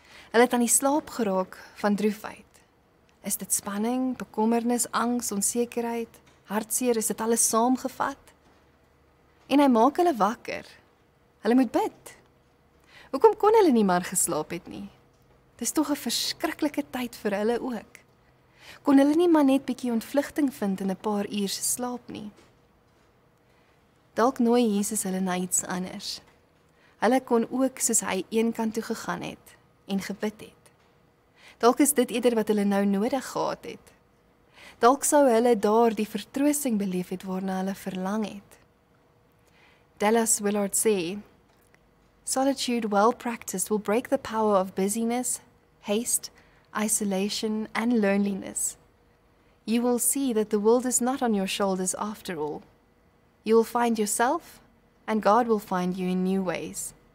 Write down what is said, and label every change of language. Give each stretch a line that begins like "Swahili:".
Afrikaans: Hulle het aan die slaap geraak van droefheid. Is dit spanning, bekommernis, angs, onsekerheid, hartseer, is dit alles saamgevat? En hy maak hulle wakker. Hulle moet bid. Hoekom kon hulle nie maar geslaap het nie? Dis tog 'n verskriklike tyd vir hulle ook. Kon hulle nie maar net bietjie ontvlugting vind in 'n paar uur se slaap nie? Dalk nooi Jesus hulle na iets anders. Hulle kon ook soos hy eenkant toe gegaan het en gebid het. Dalk is dit eerder wat hulle nou nodig gehad het. Dalk sou hulle daar die vertroosting beleef het waarna hulle verlang het.
English: Dallas Willard sê, solitude well practiced will break the power of busyness, haste, isolation, and loneliness. You will see that the world is not on your shoulders after all. You will find yourself, and God will find you in new ways.